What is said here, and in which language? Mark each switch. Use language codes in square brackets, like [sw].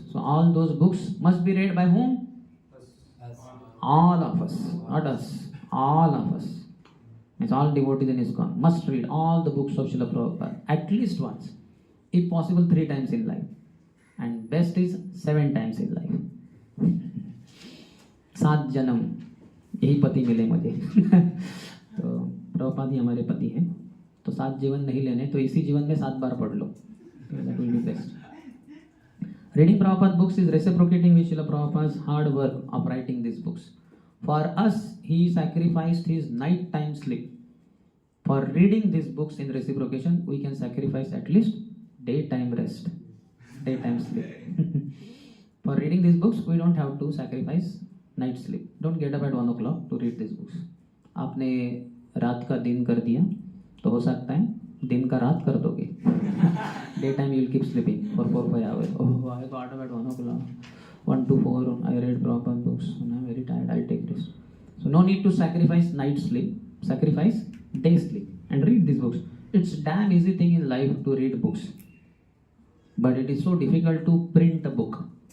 [en] So all those books must be read by whom? All of us, not us, all of us. It's all devotees in ISKCON must read all the books of Srila Prabhupada at least once, if possible 3 times in life, and best is 7 times in life. [hi] 7 जन्म यही पति मिले मुझे. तो प्रभुपाद ही हमारे पति हैं, तो 7 जीवन नहीं लेने, तो इसी जीवन में 7 बार पढ़ लो. [en] That will be best. Reading Prabhupada books is reciprocating with Srila Prabhupada's hard work of writing these books. For us, he sacrificed his nighttime sleep. For reading these books in reciprocation, we can sacrifice at least daytime rest, daytime sleep. For reading these books, we don't have to sacrifice night sleep. Don't get up at 1 o'clock to read these books. [hi] आपने रात का दिन कर दिया, तो हो सकता है दिन का रात कर दोगे. [en] Daytime you will keep sleeping for 4-5 hours. Oh, I got up at 1 o'clock. 1 to 4, I read Prabhupada books, and I'm very tired, I'll take this. So no need to sacrifice night sleep, sacrifice day sleep and read these books. It's damn easy thing in life to read books, but it is so difficult to print a book.